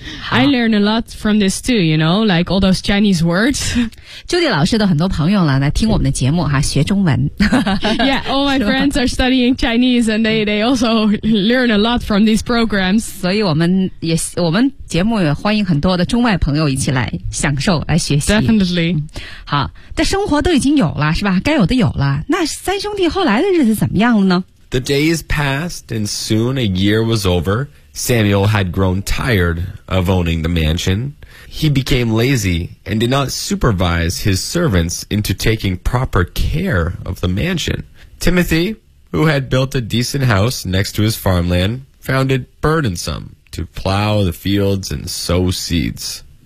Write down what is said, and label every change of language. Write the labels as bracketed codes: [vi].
[en] I learn a lot from this too, you know, like all those Chinese words. [zh] Judy 老师的很多朋友来听我们的节目哈，学中文。 [en] Yeah, all my friends are studying Chinese and they also learn a lot from these programs. [zh] 所以我们节目也欢迎很多的中外朋友一起来享受来学习。 [en] Definitely. [zh] 好，但生活都已经有了是吧，该有的有了。那三兄弟后来的日子怎么样了呢？ [en] The days passed and soon a year was over. Samuel had grown tired of owning the mansion. He became lazy and did not supervise his servants into taking proper care of the mansion. Timothy, who had built a decent house next to his farmland, found it burdensome to plow the fields and sow seeds.